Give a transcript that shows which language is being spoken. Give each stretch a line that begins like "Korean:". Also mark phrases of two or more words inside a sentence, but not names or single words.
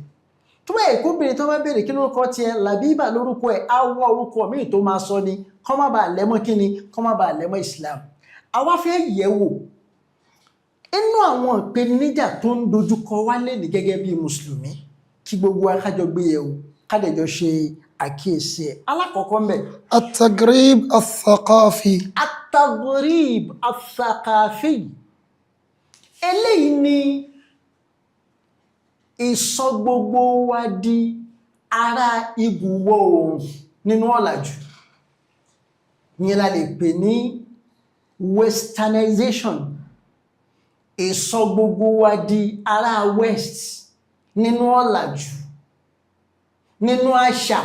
Yoruba: Tó bá ẹ̀kọ́ béèrè tó bá béèrè kí lórúkọ tiẹ̀, Làbíbà lórúkọ ẹ̀, á wọ orúkọ míì tó máa sọ ni, kọ́ má bàa lẹ́mọ́ kíni, kọ́ má bàa lẹ́mọ́ Islam. Àwa fẹ́ yẹ̀ wò inú àwọn ìpèníjà tó ń dojúkọ wá lẹ́ni gẹ́gẹ́ bí mùsùlùmí, kí gbogbo akájọ gbé yẹ̀ wò, kádẹjọ ṣe àkíyèsí ẹ̀. Alákọ̀ọ́kọ́ mbẹ̀,
Arabic: التغريب الثقافي. التغريب الثقافي.
Yoruba: Eléyìí ni ìsọ gbogbo wa di ará ibùwọ̀ oòrùn nínú ọ̀làjú. Ìyẹn la lè pè ní westernization. Ìsọ gbogbo wa di ará west nínú ọ̀làjú, nínú àṣà.